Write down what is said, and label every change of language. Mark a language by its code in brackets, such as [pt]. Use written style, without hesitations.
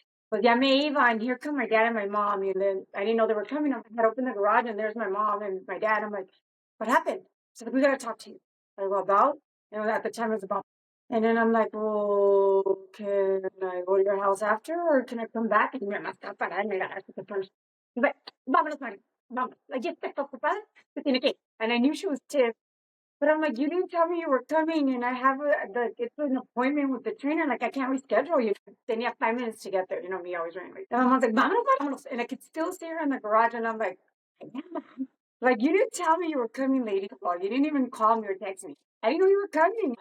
[en] But [es] ya me iba, [en] and here come my dad and my mom, and then I didn't know they were coming. I had opened the garage, and there's my mom and my dad. I'm like, what happened? So we got to talk to you. I go, about? At the time it was about. And then I'm like, well, can I go to your house after, or can I come back? [es] And mi mamá está parada en el garaje [en] the first. She's like, [es] vámonos, Mari, vámonos. Like, ya está ocupada, se tiene que ir. [en] And I knew she was tiff. But I'm like, you didn't tell me you were coming, and I have it's an appointment with the trainer. Like, I can't reschedule you. Then you have 5 minutes to get there. Me always running late. And my mom's like, [es] vámonos, vámonos. [en] And I could still see her in the garage, and I'm like, yeah, Mom. Like, you didn't tell me you were coming, lady. You didn't even call me or text me. I didn't know you were coming.